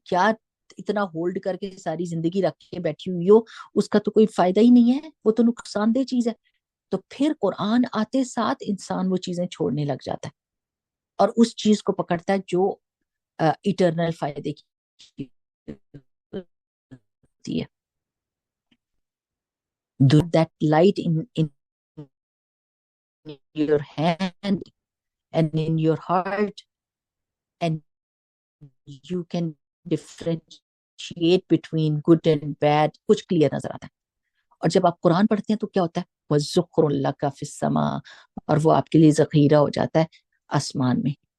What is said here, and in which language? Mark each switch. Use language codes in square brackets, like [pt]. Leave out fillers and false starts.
[ur] کیا اتنا ہولڈ کر کے ساری زندگی رکھ کے بیٹھی ہوئی ہو, اس کا تو کوئی فائدہ ہی نہیں ہے, وہ تو نقصان دہ چیز ہے. تو پھر قرآن آتے ساتھ انسان وہ چیزیں چھوڑنے لگ جاتا ہے اور اس چیز کو پکڑتا ہے جو ایٹرنل فائدے کی ہوتی ہے. [en] That light in your hand and in your heart, and you can differentiate between good and bad. [ur] کچھ کلیئر نظر آتا ہے. اور جب آپ قرآن پڑھتے ہیں تو کیا ہوتا ہے, [ar] وَالذُّخْرُ لَكَ فِي السَّمَاءِ, [ur] اور وہ آپ کے لیے ذخیرہ ہو جاتا ہے آسمان میں.